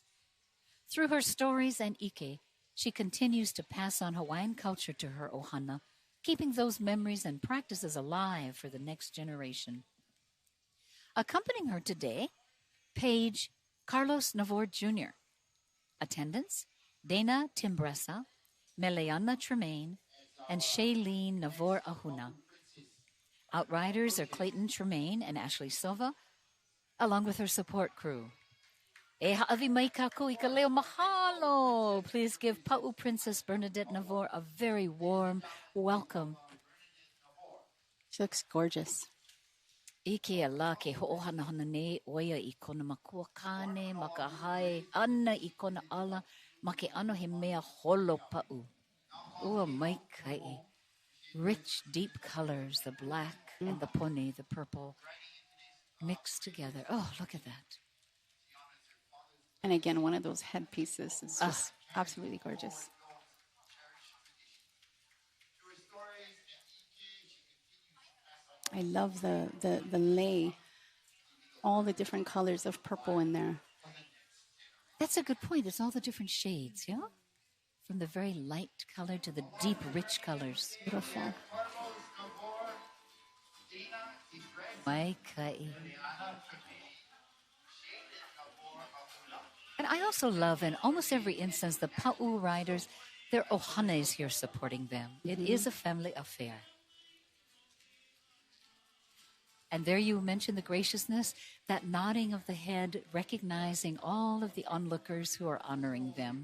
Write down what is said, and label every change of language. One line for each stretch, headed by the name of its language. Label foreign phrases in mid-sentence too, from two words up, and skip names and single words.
English: Through her stories and ike, she continues to pass on Hawaiian culture to her ohana, keeping those memories and practices alive for the next generation. Accompanying her today, Page Carlos Navor Jr. Attendants, Dana Timbressa, Meleana Tremaine, and Shailene Navor Ahuna. Outriders are Clayton Tremaine and Ashley Silva, along with her support crew.
Hawaiian: E ha'awi mai kako I ka leo mahalo.
English: Please give Pa'u Princess Bernadette Navor a very warm welcome. She looks gorgeous.
Hawaiian: Ike ala ke ho'ohanahana nei oia I kona makua kane, makahai, ana I kona ala, ma ke ano he mea holo pa'u. Ua mai kai.
English: Rich, deep colors, the black and the pone, the purple, mixed together. Oh, look at that. And again, one of those headpieces. It's just absolutely gorgeous. I love the lay, all the different colors of purple in there. That's a good point. It's all the different shades, yeah? From the very light color to the deep, rich colors. Beautiful.
Hawaiian: Mai kai.
English: And I also love, in almost every instance, the Pa'u riders, their ohana is here supporting them. It is a family affair. And there you mentioned the graciousness, that nodding of the head, recognizing all of the onlookers who are honoring them.